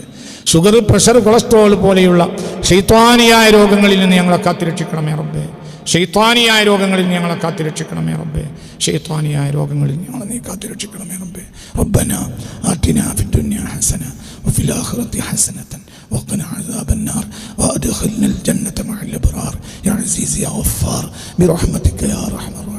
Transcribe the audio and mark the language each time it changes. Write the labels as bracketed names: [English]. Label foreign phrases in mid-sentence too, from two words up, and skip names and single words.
[Malayalam] ഷുഗർ, പ്രഷർ, കൊളസ്ട്രോൾ പോലെയുള്ള ശൈത്വാനിയായ രോഗങ്ങളിൽ നിന്ന് ഞങ്ങളെ കാത്തിരക്ഷിക്കണമേ റബ്ബേ. ശൈത്വാനിയായ രോഗങ്ങളിൽ ഞങ്ങളെ കാത്തിരക്ഷിക്കണമേ റബ്ബേ. ശൈത്വാനിയായ രോഗങ്ങളിൽ ഞങ്ങളെ നീ കാത്തിരക്ഷിക്കണമേ റബ്ബേ. [Arabic] ربنا آتنا في الدنيا حسنة وفي الآخرة حسنة وقنا عذاب النار وادخلنا الجنة مع الأبرار يا عزيز يا غفار برحمتك يا رحمة